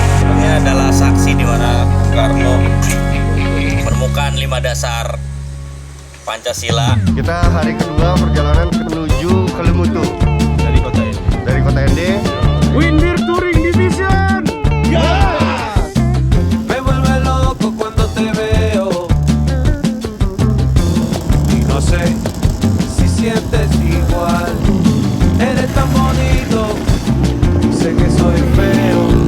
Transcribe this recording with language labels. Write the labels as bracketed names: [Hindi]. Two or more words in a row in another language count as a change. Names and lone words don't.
[Indonesian] Ini adalah saksi di mana Bung Karno menemukan 5 dasar Pancasila. Kita hari kedua perjalanan menuju Kelimutu Dari kota ini. dari kota ND. Windir Touring Division. [Spanish] Me vuelve loco cuando te veo y no sé si sientes igual. Eres tan bonito, sé que soy feo.